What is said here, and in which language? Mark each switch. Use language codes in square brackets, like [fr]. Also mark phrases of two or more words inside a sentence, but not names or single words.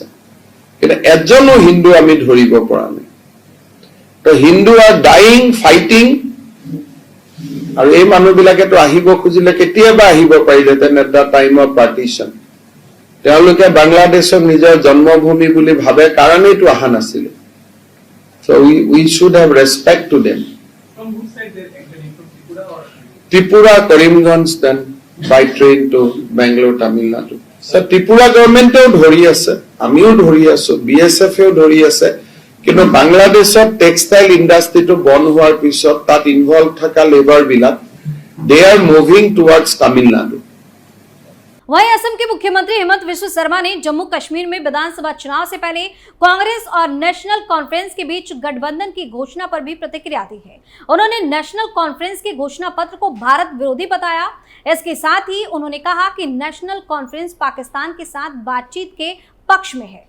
[as] কিন্তু এজনো হিন্দু আমি ধৰিব পৰা নাই। তো [en] Hindus are dying, fighting, [as] আৰু এই মানুহবিলাকেতো আহিব খুজিলে কেতিয়াবা আহিব পাৰিলেহেঁতেন [en] at the time of partition. [as] তেওঁলোকে বাংলাদেশক নিজৰ জন্মভূমি বুলি ভাবে কাৰণেইতো অহা নাছিলে। [en] So we should have respect to them. From which side they actually, from Tripura or? Tripura, Karimganj, then by train to Bangalore, Tamil Nadu. So Tripura government [as] ধৰি আছে, আমিও ধৰি আছো, BSF ধৰি আছে, কিন্তু বাংলাদেশত [en] textile industryটো [as] বন্ধ হোৱাৰ পিছত তাত ইনভলভ থকা লেবাৰ বিলাক [en] they are moving towards Tamil Nadu. [hi] वहीं असम के मुख्यमंत्री हेमंत बिस्व शर्मा ने जम्मू कश्मीर में विधानसभा चुनाव से पहले कांग्रेस और नेशनल कॉन्फ्रेंस के बीच गठबंधन की घोषणा पर भी प्रतिक्रिया दी है। उन्होंने नेशनल कॉन्फ्रेंस के घोषणा पत्र को भारत विरोधी बताया। इसके साथ ही उन्होंने कहा कि नेशनल कॉन्फ्रेंस पाकिस्तान के साथ बातचीत के पक्ष में है।